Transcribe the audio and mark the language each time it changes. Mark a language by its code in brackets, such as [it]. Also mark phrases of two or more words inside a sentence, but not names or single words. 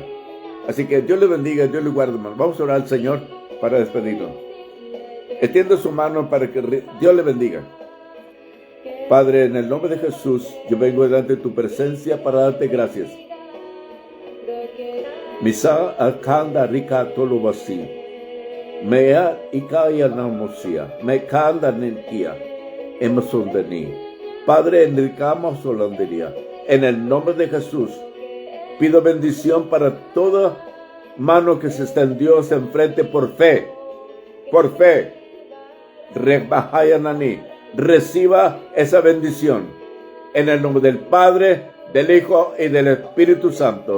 [es] Así que Dios le bendiga, Dios le guarde, hermano. Vamos a orar al Señor para despedirnos. Extienda su mano para que Dios le bendiga. Padre, en el nombre de Jesús, yo vengo delante de tu presencia para darte gracias. Misa akanda rika tolubasi. Mea ikaya namosia. Me kanda nenkia. Emosundeni. Padre, enricamos solandería. En el nombre de Jesús, pido bendición para toda mano que se extendió enfrente por fe. Por fe. Rebahayanani. Reciba esa bendición. En el nombre del Padre, del Hijo y del Espíritu Santo.